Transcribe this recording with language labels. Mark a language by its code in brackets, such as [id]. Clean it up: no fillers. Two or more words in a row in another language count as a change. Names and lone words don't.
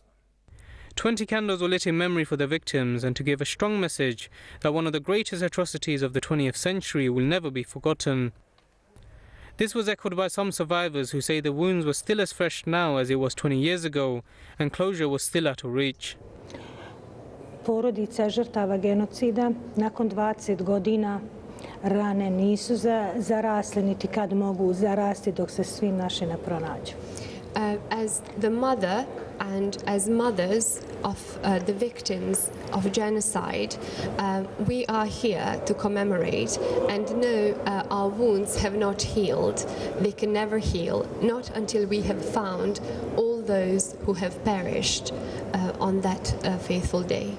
[en] 20 candles were lit in memory for the victims and to give a strong message that one of the greatest atrocities of the 20th century will never be forgotten. This was echoed by some survivors who say the wounds were still as fresh now as it was 20 years ago and closure was still out of reach. [bs] Porodica žrtava genocida nakon 20 godina rane nisu zarasle niti kad mogu zarasti dok se svi naši ne pronađu. [en] As the mother and as mothers of the victims of genocide, we are here to commemorate and know our wounds have not healed. They can never heal, not until we have found all those who have perished on that fateful day.